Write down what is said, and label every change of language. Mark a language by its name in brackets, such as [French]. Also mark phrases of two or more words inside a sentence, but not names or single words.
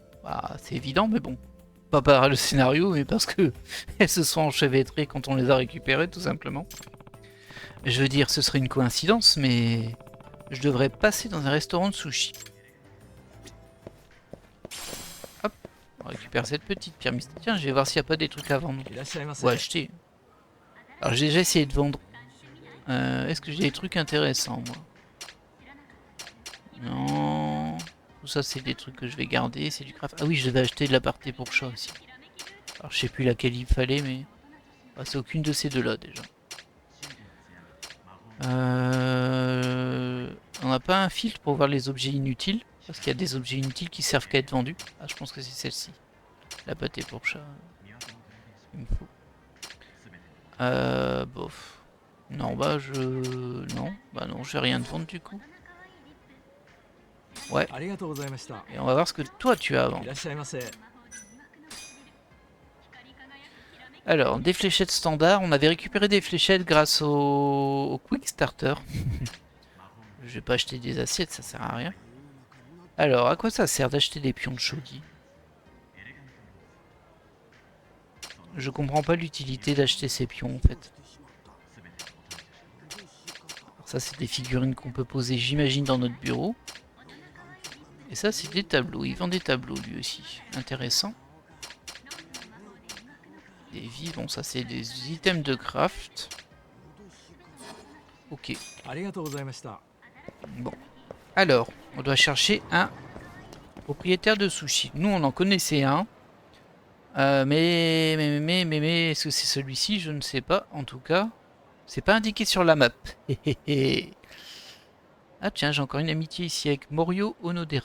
[French] Bah, c'est évident, mais bon. Pas par le scénario, mais parce que elles se sont enchevêtrées quand on les a récupérées, tout simplement. Je veux dire, ce serait une coïncidence, mais je devrais passer dans un restaurant de sushi. récupère cette petite pierre mystique. Tiens, je vais voir s'il n'y a pas des trucs à vendre. [Japanese] いらっしゃいませ [French] Ou acheter. Alors j'ai déjà essayé de vendre. Est-ce que j'ai des trucs intéressants, moi? Non. Tout ça, c'est des trucs que je vais garder. C'est du craft. Ah oui, je devais acheter de la partie pour chat aussi. Alors je sais plus laquelle il fallait, mais... Ah, c'est aucune de ces deux-là, déjà. On n'a pas un filtre pour voir les objets inutiles. Parce qu'il y a des objets inutiles qui servent qu'à être vendus. Ah, je pense que c'est celle-ci. La pâté pour chat. Il me faut. Bof. Non, bah je... Non, bah non, je vais rien te vendre du coup. Ouais. [Japanese] ありがとうございました [French] Et on va voir ce que toi tu as à [Japanese] い [French] vendre. [Japanese] らっしゃいませ [French] Alors, des fléchettes standards. On avait récupéré des fléchettes grâce au Quick Starter. Je vais pas acheter des assiettes, ça sert à rien. Alors, à quoi ça sert d'acheter des pions de shogi? Je comprends pas l'utilité d'acheter ces pions en fait. Alors ça, c'est des figurines qu'on peut poser, j'imagine, dans notre bureau. Et ça, c'est des tableaux. Il vend des tableaux lui aussi. Intéressant. Des vies, bon, ça, c'est des items de craft. Ok. [Japanese] ありがとうございました [French] Bon. Alors, on doit chercher un propriétaire de sushi. Nous, on en connaissait un. Mais, est-ce que c'est celui-ci? Je ne sais pas. En tout cas, c'est pas indiqué sur la map. Ah tiens, j'ai encore une amitié ici avec Morio Onodera.